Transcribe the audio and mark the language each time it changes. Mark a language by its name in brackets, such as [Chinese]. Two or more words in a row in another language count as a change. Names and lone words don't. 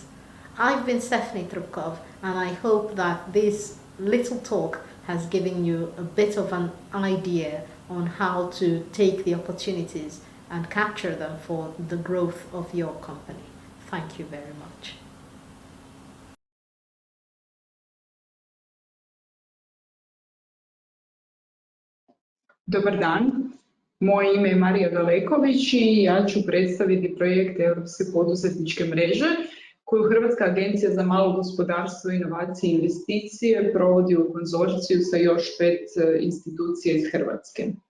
[English] I've been Stephanie Trubkov, and I hope that this little talk has given you a bit of an idea on how to take the opportunities and capture them for the growth of your company. Thank you very much. [Croatian] Dobar dan, moje ime je Marija Galeković i ja ću predstaviti projekt Europske poduzetničke mreže koju Hrvatska agencija za malo gospodarstvo, inovacije i investicije provodi u konzorciju sa još 5 institucija iz Hrvatske.